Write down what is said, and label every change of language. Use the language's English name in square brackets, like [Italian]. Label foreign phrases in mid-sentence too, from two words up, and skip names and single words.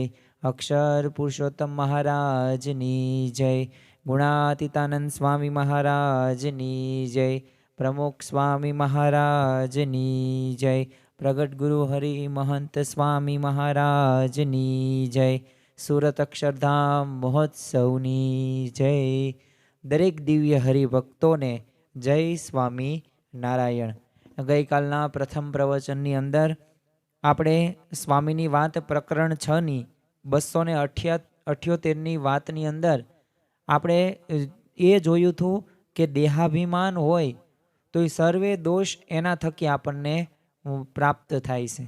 [Gujarati] અક્ષર પુરુષોત્તમ મહારાજની જય। ગુણાતીતાનંદ સ્વામી મહારાજની જય। પ્રમુખ સ્વામી મહારાજની જય। પ્રગટ ગુરુ હરિ મહંત સ્વામી મહારાજની જય। સુરત અક્ષરધામ મહોત્સવની જય। દરેક દિવ્ય હરિભક્તોને જય સ્વામી નારાયણ। ગઈકાલના પ્રથમ પ્રવચનની અંદર આપણે સ્વામીની વાત પ્રકરણ 6ની 278ની વાતની અંદર આપણે એ જોયું હતું કે દેહાભિમાન હોય તો એ સર્વે દોષ એના થકી આપણને પ્રાપ્ત થાય છે।